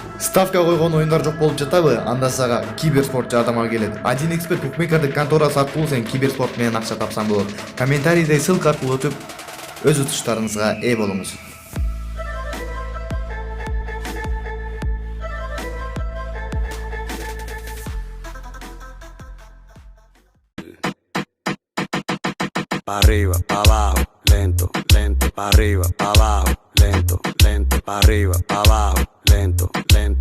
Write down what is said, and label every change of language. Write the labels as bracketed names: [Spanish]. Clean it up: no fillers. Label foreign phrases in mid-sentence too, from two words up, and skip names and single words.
[Kyrgyz] Ставка койгон оюндар жок болуп жатабы? Анда сага киберспорт жардамга келет. 1xbet букмекердик конторасы аркылуу сен киберспорт менен акча тапсаң болот. Комментарийде ссылка аркылуу өтүп, өз утуштарыңызга ээ болуңуз. [Spanish] Pa arriba, pa abajo, lento, lento, pa arriba, pa abajo, lento, lento, pa arriba, pa abajo, lento, lento.